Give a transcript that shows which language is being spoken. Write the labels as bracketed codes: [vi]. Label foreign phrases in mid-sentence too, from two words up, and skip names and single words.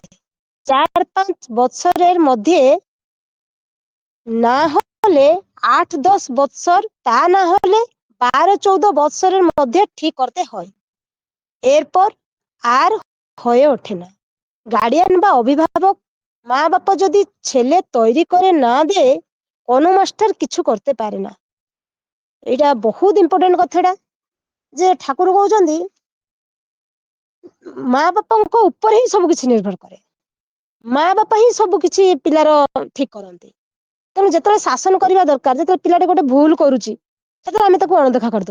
[bn] 4-5 বৎসরের মধ্যে না হলে 8-10 বৎসর, তা না হলে 12-14 বৎসরের মধ্যে ঠিক করতে হয়। এরপর আর হয়ে ওঠে না। গার্ডিয়ান বা অভিভাবক, মা বাবা যদি ছেলে তৈরি করে না দেয়, কোনো মাস্টার কিছু করতে পারে না। [or] ଏଇଟା ବହୁତ ଇମ୍ପୋର୍ଟାଣ୍ଟ କଥାଟା, ଯେ ଠାକୁର କହୁଛନ୍ତି ମା ବାପାଙ୍କ ଉପରେ ହିଁ ସବୁ କିଛି ନିର୍ଭର କରେ। ମା ବାପା ହିଁ ସବୁ କିଛି ପିଲାର ଠିକ କରନ୍ତି। ତେଣୁ ଯେତେବେଳେ ଶାସନ କରିବା ଦରକାର, ଯେତେବେଳେ ପିଲାଟେ ଗୋଟେ ଭୁଲ କରୁଛି, ସେତେବେଳେ ଆମେ ତାକୁ ଅଣଦେଖା କରିଦଉ।